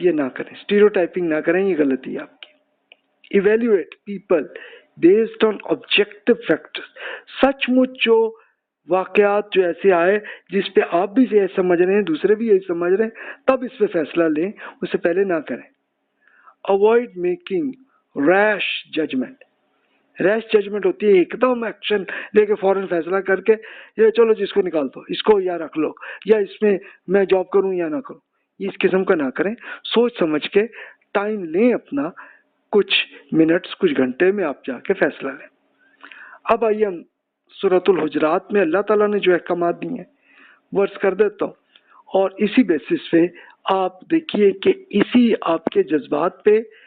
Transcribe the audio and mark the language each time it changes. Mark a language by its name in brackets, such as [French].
[Urdu] یہ نہ کریں، اسٹیریوٹائپنگ نہ کریں، یہ غلطی ہے آپ کی. [English] Evaluate people based on objective factors. [Urdu] سچ مچ جو واقعات جو ایسے آئے جس پہ آپ بھی یہ سمجھ رہے ہیں دوسرے بھی یہی سمجھ رہے ہیں تب اس پہ فیصلہ لیں، اس سے پہلے نہ کریں. [English] Avoid making rash judgment. [Urdu] ریش ججمنٹ ہوتی ہے ایک دم ایکشن لے کے فوراً فیصلہ کر کے یہ چلو جس کو نکال دو، اس کو یا رکھ لو، یا اس میں میں جاب کروں یا نہ کروں. اس قسم کا نہ کریں، سوچ سمجھ کے ٹائم لیں اپنا، کچھ منٹس کچھ گھنٹے میں آپ جا کے فیصلہ لیں۔ اب آئیے ہم سورۃ الحجرات میں اللہ تعالیٰ نے جو احکامات دیے ہیں ورز کر دیتا ہوں، اور اسی بیسس پہ آپ دیکھیے کہ اسی آپ کے جذبات پہ